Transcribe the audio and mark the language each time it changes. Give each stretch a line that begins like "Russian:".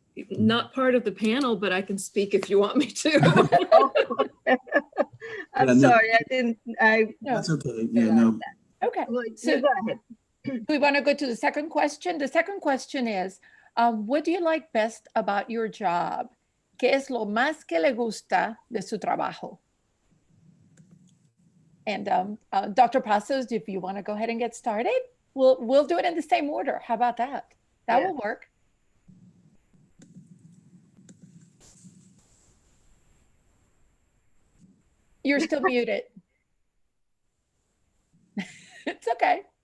English: Not part of the panel, but I can speak if you want me to. I'm sorry, No. That's okay. Yeah, no. Okay. Well, So you go ahead. do we want to go to the second question? The second question is, what do you like best about your job?
Spanish: ¿Qué es lo más que le gusta de su trabajo?
English: And Dr. Pasos, if you want to go ahead and get started, we'll do it in the same order. How about that? That will work. You're still muted. It's okay.